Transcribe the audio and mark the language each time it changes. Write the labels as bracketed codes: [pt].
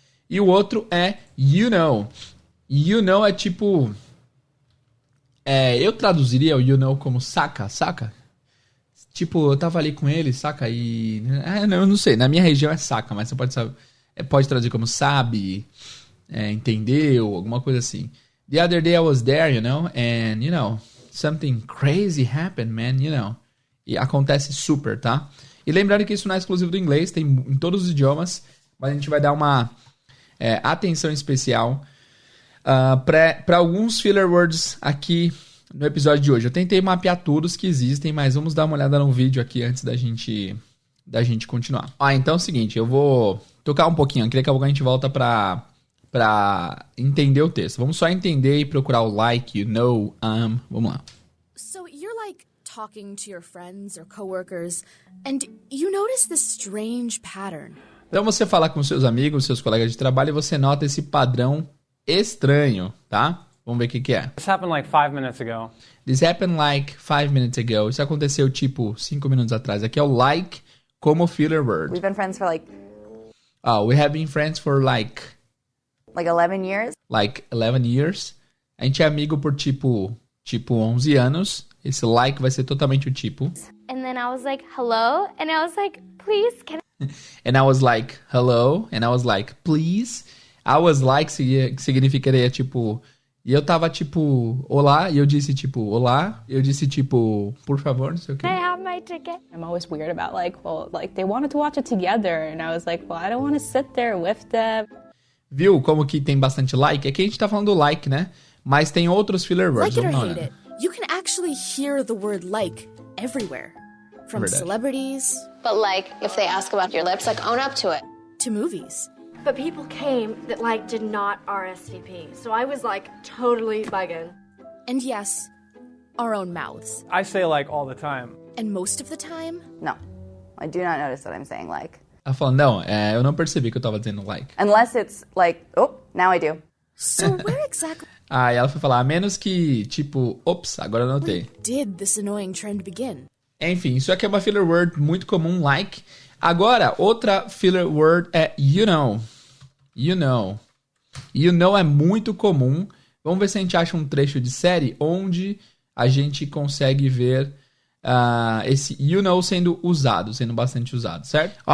[pt] E o outro é [en] you know. [pt] You know é tipo... eu traduziria o [en] you know [pt] como saca? Tipo, eu tava ali com ele, saca? E... eu não sei, na minha região é saca, mas você pode traduzir como sabe, entendeu, alguma coisa assim. [en] The other day I was there, you know, and, you know, something crazy happened, man, you know. [pt] E acontece super, tá? E lembrando que isso não é exclusivo do inglês, tem em todos os idiomas, mas a gente vai dar uma atenção especial para alguns filler words aqui no episódio de hoje. Eu tentei mapear todos que existem, mas vamos dar uma olhada no vídeo aqui antes da gente continuar. Então é o seguinte, eu vou tocar um pouquinho aqui, daqui a pouco a gente volta pra entender o texto. Vamos só entender e procurar o [en] like, you know, [pt] vamos lá. [en] So you're like talking to your friends or coworkers and you notice this strange pattern. [pt] Então você fala com seus amigos, seus colegas de trabalho e você nota esse padrão estranho, tá? Vamos ver o que é. [en] This happened like 5 minutes ago. This happened like 5 minutes ago. [pt] Isso aconteceu tipo 5 minutos atrás. Aqui é o [en] like [pt] como filler word. [en] We've been friends for like... we have been friends for like 11 years. Like 11 years. [pt] A gente é amigo por tipo 11 anos. Esse [en] like [pt] vai ser totalmente o tipo. [en] And then I was like, hello? And I was like, please, can And I was like, hello? And I was like, please? I was like [pt] significaria tipo... E eu tava tipo, olá. E eu disse tipo, olá. Eu disse tipo, por favor, não sei o quê. [en] I have my ticket? I'm always weird about they wanted to watch it together. And I was like, well, I don't want to sit there with them. [pt] Viu como que tem bastante like? É que a gente tá falando do like, né? Mas tem outros filler words. [en] Like it or hate it, you can actually hear the word like everywhere. From celebrities... But like, if they ask about your lips, like, own up to it. To movies. But people came that like did not RSVP. So I was like totally bugging. And yes, our own mouths. I say like all the time. And most of the time... No, I do not notice that I'm saying like. [pt] Ela falou, não, eu não percebi que eu tava dizendo [en] like. Unless it's like, oh, now I do. So where exactly... [pt] E ela foi falar, a menos que, tipo, ops, agora eu notei. [en] Did this annoying trend begin? [pt] Enfim, isso aqui é uma filler word muito comum, like. Agora, outra filler word é [en] you know. [pt] You know. You know é muito comum. Vamos ver se a gente acha um trecho de série onde a gente consegue ver esse [en] you know [pt] sendo bastante usado, certo?